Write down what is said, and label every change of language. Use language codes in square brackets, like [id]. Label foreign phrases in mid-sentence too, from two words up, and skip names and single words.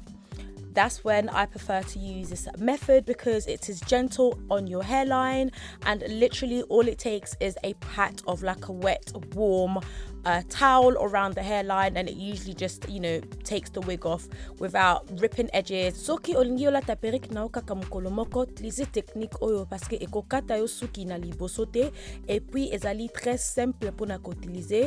[en] That's when I prefer to use this method, because it is gentle on your hairline, and literally all it takes is a pat of like a wet, warm towel around the hairline, and it usually just, you know, takes the wig off without ripping edges. [ln] Soki olingi ola ta perruque na oka kamukolo moko, [fr] utiliser technique [ln] oyo [fr] parce que [ln] ekokata yo suki na liboso te, [fr] et puis [ln] ezali [fr] très simple [ln] pour na utiliser.